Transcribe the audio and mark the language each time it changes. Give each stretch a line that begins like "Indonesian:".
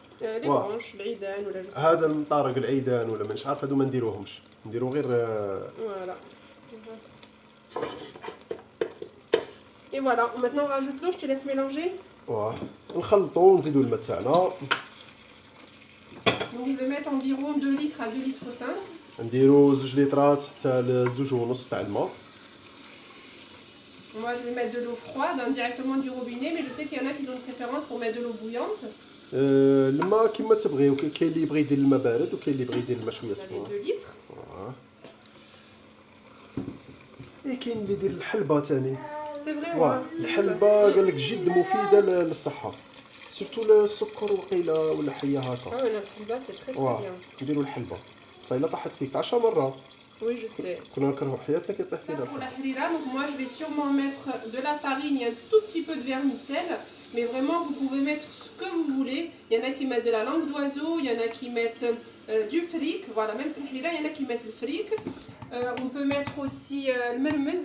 French: Les branches,
Arabic: العيدان ولا جو. هذا المطارق العيدان ولا مانيش عارف هادو ما نديروهمش نديرو غير
French: Voilà. Et voilà, maintenant on rajoute l'eau, je te laisse mélanger.
Arabic: واه نخلطو ونزيدو الماء تاعنا.
French: Donc je vais mettre environ 2 litres à 2 litres 5.
Arabic: نديرو 2 لترات حتى ل 2.5 تاع الماء.
French: Moi je vais mettre de l'eau froide directement du robinet, mais je sais qu'il y en a qui ont une préférence pour mettre de l'eau bouillante.
Arabic: الماء كيما تبغيو كاين اللي يبغي يدير الماء بارد وكاين اللي يبغي يدير الماء شويه سخون.
French: 2 litres.
Arabic: كاين اللي يدير الحلبه ثاني.
French: C'est vrai.
Arabic: الحلبه قال لك جد مفيده للصحه سورتو السكر وقيله ولا حيه هكا.
French: Ah ouais, la c'est très bien.
Arabic: نديرو الحلبه صاي لا طاحت فيك 10 مره
French: Oui, je sais.
Arabic: كنا نكرهوا حياتنا كيطيح
French: Ça
Arabic: فينا
French: pour la harira, donc moi je vais sûrement mettre de la farine et un tout petit peu de vermicelle. Mais vraiment, vous pouvez mettre ce que vous voulez. Il y en a qui mettent de la langue d'oiseau, il y en a qui mettent du fric. Voilà, même pour la harira, il y en a qui mettent le fric. On peut mettre aussi le mermez.